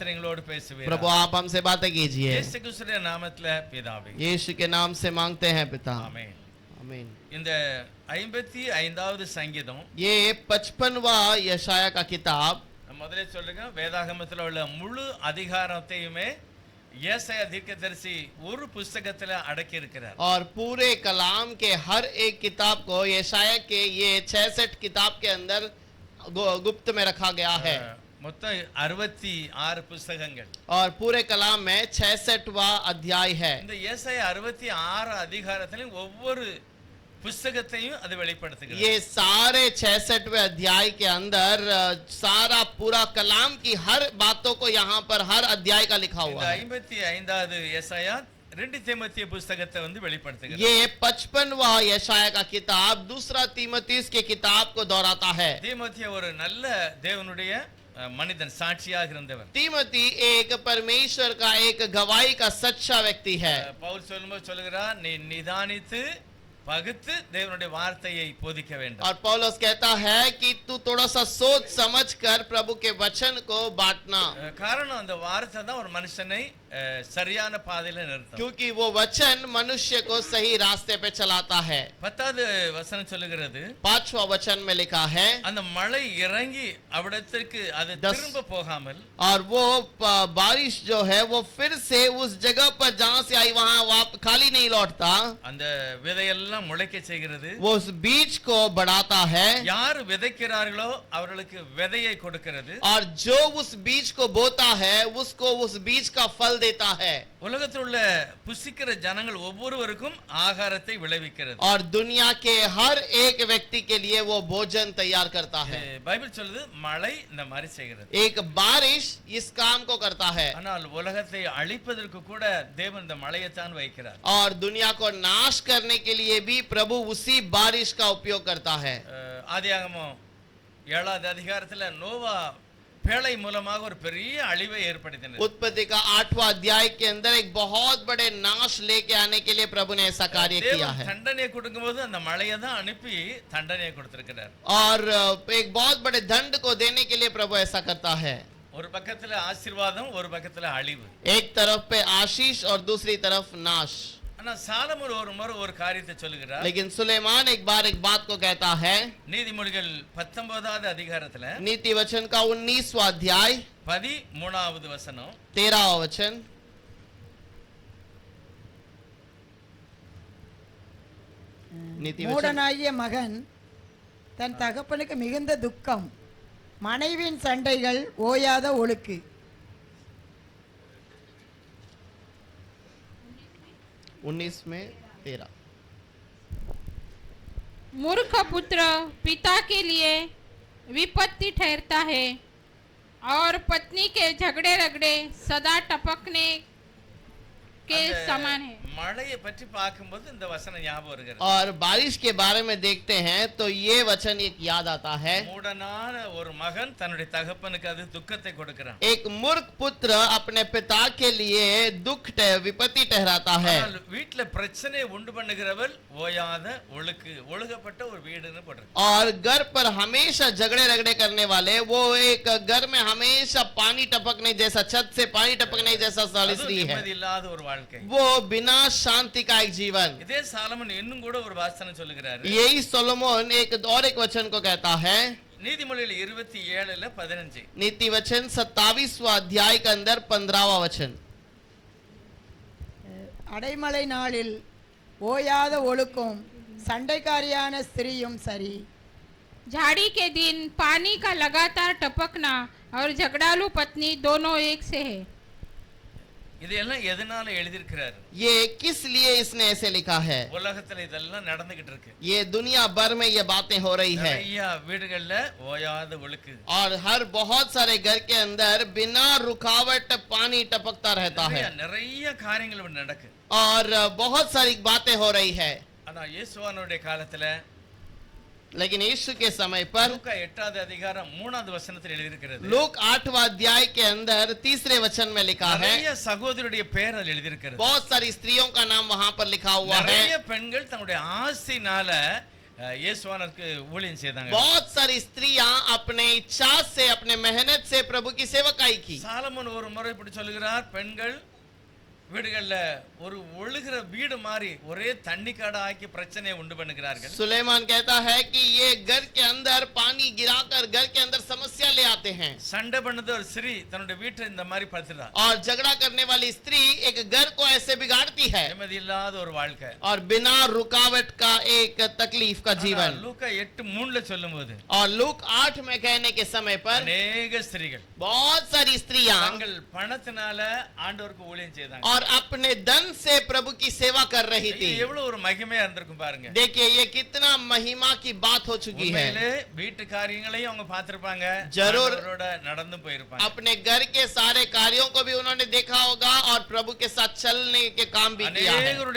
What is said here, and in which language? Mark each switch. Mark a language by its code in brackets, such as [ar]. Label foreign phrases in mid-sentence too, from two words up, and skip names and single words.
[ta] கர்த்தர் எங்களோடு பேசுவீர். [hi] प्रभु आप हमसे बातें कीजिए. [ta] இயேசு கிறிஸ்துவின் நாமத்திலே பிதாவே, [hi] यीशु के नाम से मांगते हैं पिता. [ta] ஆமென். [hi] आमीन. [ta] இந்த 55வது சங்கீதம், [hi] ये 55वां यशाया का किताब, [ta] முதல்ல சொல்லுங்க, வேதாகமத்தில் உள்ள முழு அதிகாரத்தையுமே ஏசாயா தீர்க்கதரிசி ஒரு புஸ்தகத்துல அடக்கி இருக்கிறார். [hi] और पूरे कलाम के हर एक किताब को यशाया के ये 66 किताब के अंदर गुप्त में रखा गया है. [ta] மொத்தம் 66 புஸ்தகங்கள். [hi] और पूरे कलाम में 66वां अध्याय है. [ta] இந்த ஏசாயா 66 அதிகாரத்திலும் ஒவ்வொரு புஸ்தகத்தையும் அது வெளிப்படுத்துகிறது. [hi] ये सारे 66वें अध्याय के अंदर सारा पूरा कलाम की हर बातों को यहाँ पर हर अध्याय का लिखा [ta] இந்த [hi] हुआ है. [ta] 55வது ஏசாயா 2 தீமோத்தேயு புஸ்தகத்தை வெளிப்படுத்துகிறது. [hi] ये 55वां यशाया का किताब दूसरा तीमुथियुस के किताब को दोहराता है. [ta] தீமோத்தேயு ஒரு நல்ல தேவனுடைய மனிதன், சாட்சியாக இருந்தவர். [hi] तीमुथी एक परमेश्वर का एक गवाही का सच्चा व्यक्ति है. [ta] பவுல் சொல்லும்போது சொல்லுகிறார், நீ நிதானித்து பகுத்து தேவனுடைய வார்த்தையை போதிக்க வேண்டும். [hi] और पौलुस कहता है कि तू थोड़ा सा सोच समझ कर प्रभु के वचन को बांटना. [ta] காரணம் அந்த வார்த்தை தான் ஒரு மனுஷனை சரியான பாதையில நிறுத்தும். [hi] क्योंकि वो वचन मनुष्य को सही रास्ते पे चलाता है। [ta] 10வது வசனம் சொல்லுகிறது, [hi] 5वां वचन में लिखा है, [ta] அந்த மழை இறங்கி அவிடத்திற்கு அது திரும்ப போகாமல், [hi] और वो बारिश जो है वो फिर से उस जगह पर जहां से आई वहां खाली नहीं लौटता, [ta] அந்த விதையெல்லாம் முளைக்க செய்கிறது. [hi] वो उस बीज को बढ़ाता है, [ta] யார் விதைக்கிறார்களோ அவர்களுக்கு விதையை கொடுக்கிறது. [hi] और जो उस बीज को बोता है उसको उस बीज का फल देता है। [ta] உலகத்தில் உள்ள புசிக்கிற ஜனங்கள் ஒவ்வொருவருக்கும் ஆகாரத்தை விளைவிக்கிறது. [hi] और दुनिया के हर एक व्यक्ति के लिए वो भोजन तैयार करता है। [ta] பைபிள் சொல்லுது மழை இந்த மாதிரி செய்கிறது. [hi] एक बारिश इस काम को करता है, [ta] ஆனால் உலகத்தை அழிப்பதற்கு கூட தேவன் இந்த மழையை தான் வைக்கிறார். [hi] और दुनिया को नाश करने के लिए भी प्रभु उसी बारिश का उपयोग करता है। [ta] ஆதியாகமம் 7வது அதிகாரத்துல நோவா பேழை மூலமாக ஒரு பெரிய அழிவை ஏற்படுத்தினார். [hi] उत्पत्ति का 8वां अध्याय के अंदर एक बहुत बड़े नाश लेके आने के लिए प्रभु ने ऐसा कार्य किया है, [ta] தண்டனை கொடுக்கும்போது அந்த மழையை தான் அனுப்பி தண்டனை கொடுத்திருக்கிறார். [hi] और एक बहुत बड़े दंड को देने के लिए प्रभु ऐसा करता है। [ta] ஒரு பக்கத்துல ஆசீர்வாதம், ஒரு பக்கத்துல அழிவு. [hi] एक तरफ पे आशीष और दूसरी तरफ नाश। [ta] ஆனா சாலமோன் ஒரு முறை ஒரு காரியத்தை சொல்லுகிறார். [hi] लेकिन सुलेमान एक बार एक बात को कहता है, [ta] நீதிமொழிகள் 19வது அதிகாரத்துல [hi] नीति वचन का 19वां अध्याय [ta] 13வது வசனம், [hi] 13वां वचन, नीति वचन, [ta] மூடனாகிய மகன் தன் தகப்பனுக்கு மிகுந்த துக்கம், மனைவியின் சண்டைகள் ஓயாத ஒழுக்கு. [hi] 19 में 13। मूर्ख पुत्र पिता के लिए विपत्ति ठहरता है और पत्नी के झगड़े रगड़े सदा टपकने के [ta] அந்த [hi] समान है। [ta] மழையை பற்றி பார்க்கும்போது இந்த வசனம் ஞாபகம் வருகிறது. [hi] और बारिश के बारे में देखते हैं तो ये वचन एक याद आता है। [ta] மூடனான ஒரு மகன் தன்னுடைய தகப்பனுக்கு அது துக்கத்தை கொடுக்கிறான். [hi] एक मूर्ख पुत्र अपने पिता के लिए दुख विपत्ति ठहराता है, [ta] ஆனால் வீட்டுல பிரச்சனை உண்டு பண்ணுகிறவள் ஓயாத ஒழுக்கு, ஒழுகப்பட்ட ஒரு வீடுன்னு போட்டிருக்கு. [hi] और घर पर हमेशा झगड़े रगड़े करने वाले, वो एक घर में हमेशा पानी टपकने जैसा, छत से पानी टपकने जैसा स्त्री है, [ta] நிம்மதி இல்லாத ஒரு வாழ்க்கை. [hi] वो बिना शांति का एक जीवन। [ta] இதே சாலமன் இன்னும் கூட ஒரு வாசனை சொல்லுகிறாரு. [hi] यही सोलोमन एक और एक वचन को कहता है, [ta] நீதிமொழிகள் 27:15, [hi] नीति वचन 27वां अध्याय के अंदर 15वां वचन, [ta] அடைமழை நாளில் ஓயாத ஒழுக்கும் சண்டைக்காரியான ஸ்திரீயும் சரி. [hi] झाड़ी के दिन पानी का लगातार टपकना और झगड़ालू पत्नी दोनों एक से है। [ta] இதெல்லாம் எதனால எழுதியிருக்கிறாரு? [hi] ये किस लिए इसने ऐसे लिखा है? [ta] உலகத்துல இதெல்லாம் நடந்துகிட்டு இருக்கு. [hi] ये दुनिया भर में ये बातें हो रही है, [ta] நிறைய வீடுகள்ல ஓயாத ஒழுக்கு, [hi] और हर बहुत सारे घर के अंदर बिना रुकावट पानी टपकता रहता है, [ta] நிறைய காரியங்கள் நடக்கு. [hi] और बहुत सारी बातें हो रही है। [ta] ஆனா இயேசுவானுடைய காலத்துல, [hi] लेकिन यीशु के समय पर [ta] லூக்கா 8வது அதிகாரம் 3வது வசனத்தில் எழுதியிருக்கிறது. [hi] लूक 8वां अध्याय के अंदर 3रे वचन में लिखा है, [ta] நிறைய சகோதரருடைய பெயர் அதில் எழுதியிருக்கிறது. [hi] बहुत सारी स्त्रियों का नाम वहां पर लिखा हुआ है। [ta] நிறைய பெண்கள் தங்களுடைய ஆசையினால இயேசுவானுக்கு ஊழியம் செய்தாங்க. [hi] बहुत सारी स्त्रियां अपने इच्छा से, अपने मेहनत से प्रभु की सेवकाई की। [ta] சாலமோன் ஒரு முறை இப்படி சொல்லுகிறார், பெண்கள் வீடுகள்ல ஒரு ஒழுகிற வீடு மாதிரி ஒரே தண்ணி காடா ஆக்கி பிரச்சனையை உண்டு பண்ணுகிறார்கள். [hi] सुलेमान कहता है कि ये घर के अंदर पानी गिराकर घर के अंदर समस्या ले आते हैं, [ta] சண்டை பண்ணது ஒரு ஸ்திரீ தன்னுடைய வீட்டை இந்த மாதிரி படுத்துறார். [hi] और झगड़ा करने वाली स्त्री एक घर को ऐसे बिगाड़ती है, [ta] நிம்மதி இல்லாத ஒரு வாழ்க்கை, [hi] और बिना रुकावट का एक तकलीफ का जीवन। [ta] லூக்கா 8:3 சொல்லும்போது, [hi] और लूक 8 में कहने के समय पर [ta] அநேக ஸ்திரீகள் [hi] बहुत सारी स्त्रियां [ta] தங்கள் பணத்தினால ஆண்டவருக்கு ஊழியம் செய்தாங்க. [hi] और अपने धन से प्रभु की सेवा कर रही थी। [ta] இது எவ்வளவு ஒரு மகிமையா இருந்திருக்கும் பாருங்க. [hi] देखिए ये कितना महिमा की बात हो चुकी है। [ta] உண்மையிலே வீட்டு காரியங்களையும் அவங்க பார்த்திருப்பாங்க, [hi] जरूर [ta] ஆண்டவரோட நடந்து போயிருப்பாங்க. [hi] अपने घर के सारे कार्यों को भी उन्होंने देखा होगा और प्रभु के साथ चलने के काम भी किया है।